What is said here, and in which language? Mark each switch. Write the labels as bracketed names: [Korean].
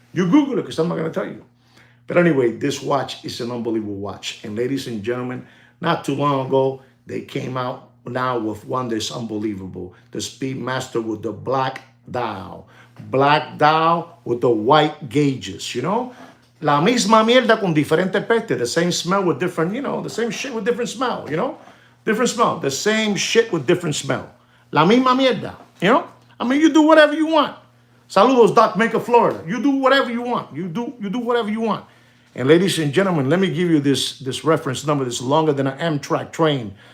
[English] You Google it, because I'm not going to tell you. But anyway, this watch is an unbelievable watch. And ladies and gentlemen, not too long ago, they came out now with one that's unbelievable. The Speedmaster with the black dial. Black dial with the white gauges, you know? [Spanish] La misma mierda con diferente peste. [English] The same smell with different, you know, the same shit with different smell, you know? Different smell. The same shit with different smell. [Spanish] La misma mierda, [English] you know? I mean, you do whatever you want. Saludos, Doc Maker, Florida. You do whatever you want. You do whatever you want. And ladies and gentlemen, let me give you this reference number that's longer than an Amtrak train.